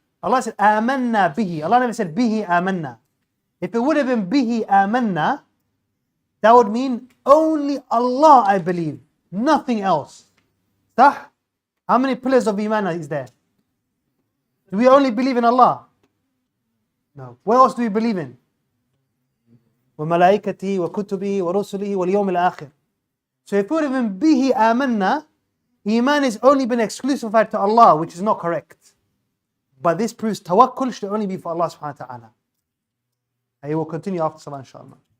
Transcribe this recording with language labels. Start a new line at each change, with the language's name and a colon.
English: Allah said,
Arabic: آمنا bihi.
English: Allah never said
Arabic: bihi آمنا.
English: If it would have been bihi آمنا, that would mean only Allah I believe, nothing else.
Arabic: صح?
English: How many pillars of Iman is there? Do we only believe in Allah? No. What else do we believe in?
Arabic: وملائكته وكتبه ورسله واليوم الآخر.
English: So if it would have been
Arabic: bihi آمنا,
English: Iman has only been exclusified to Allah, which is not correct. But this proves tawakkul should only be for Allah subhanahu wa ta'ala. I will continue after salah, inshallah.